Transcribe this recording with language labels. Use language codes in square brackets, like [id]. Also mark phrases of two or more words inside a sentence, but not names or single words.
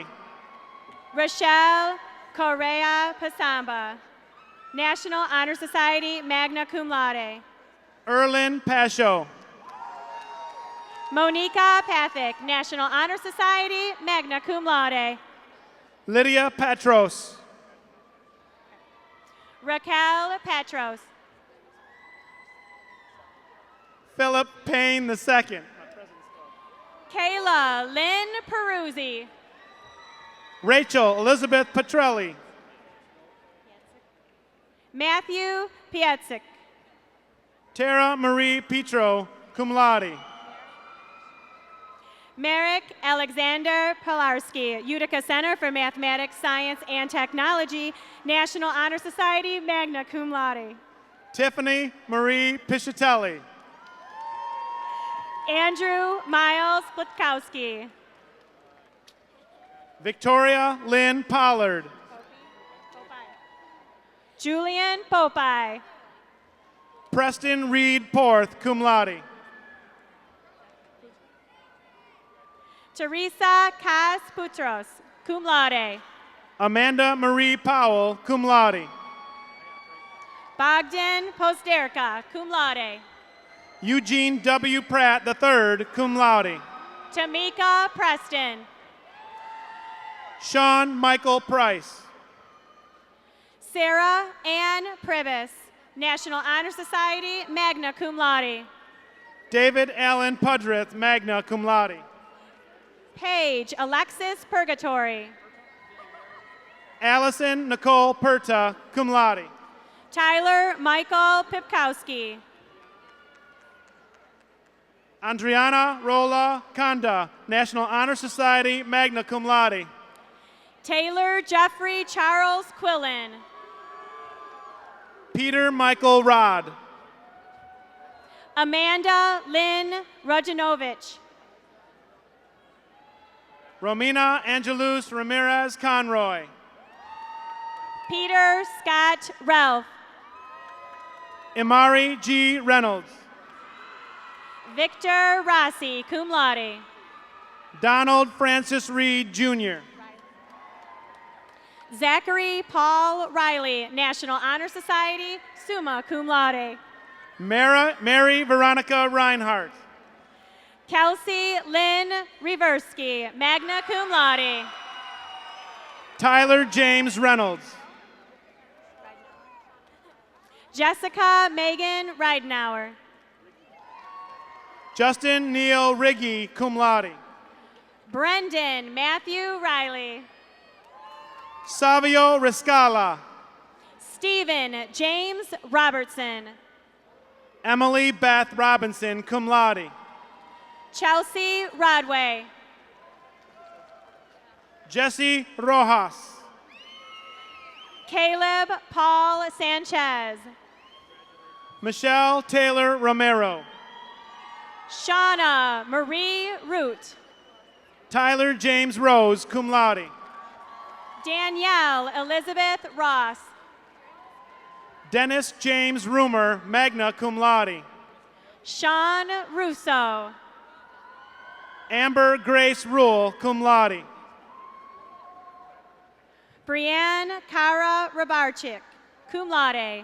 [en] Rochelle Correa Pasamba, National Honor Society, [la] magna cum laude. [en] Erlyn Pasho. Monica Pathick, National Honor Society, [la] magna cum laude. [en] Lydia Patros. Raquel Patros. Philip Payne II. Kayla Lynn Peruzzi. Rachel Elizabeth Petrelli. Matthew Pietzik. Tara Marie Petro, [la] cum laude. [en] Merrick Alexander Pilarski, Utica Center for Mathematics, Science, and Technology, National Honor Society, [la] magna cum laude. [en] Tiffany Marie Piscitelli. Andrew Miles Blitkowski. Victoria Lynn Pollard. Julian Popeye. Preston Reed Porth, [la] cum laude. [en] Teresa Cas Putros, [la] cum laude. [en] Amanda Marie Powell, [la] cum laude. [en] Bogdan Posterka, [la] cum laude. [en] Eugene W. Pratt III, [la] cum laude. [en] Tamika Preston. Sean Michael Price. Sarah Ann Privis, National Honor Society, [la] magna cum laude. [en] David Allen Pudrith, [la] magna cum laude. [en] Paige Alexis Purgatory. Allison Nicole Perta, [la] cum laude. [en] Tyler Michael Pipkowski. Andriana Rola Kanda, National Honor Society, [la] magna cum laude. [en] Taylor Jeffrey Charles Quillen. Peter Michael Rod. Amanda Lynn Rudinovich. Romina Angelus Ramirez Conroy. Peter Scott Ralph. Imari G. Reynolds. Victor Rossi, [la] cum laude. [en] Donald Francis Reed, Jr. Zachary Paul Riley, National Honor Society, [la] summa cum laude. [en] Mary Veronica Reinhardt. Kelsey Lynn Reversky, [la] magna cum laude. [en] Tyler James Reynolds. Jessica Megan Reidenauer. Justin Neil Riggy, [la] cum laude. [en] Brendan Matthew Riley. Savio Riscala. Stephen James Robertson. Emily Beth Robinson, [la] cum laude. [en] Chelsea Rodway. Jesse Rojas. Caleb Paul Sanchez. Michelle Taylor Romero. Shauna Marie Root. Tyler James Rose, [la] cum laude. [en] Danielle Elizabeth Ross. Dennis James Rumor, [la] magna cum laude. [en] Sean Russo. Amber Grace Rule, [la] cum laude. [en] Brianne Kara Rabarchik, [la] cum laude.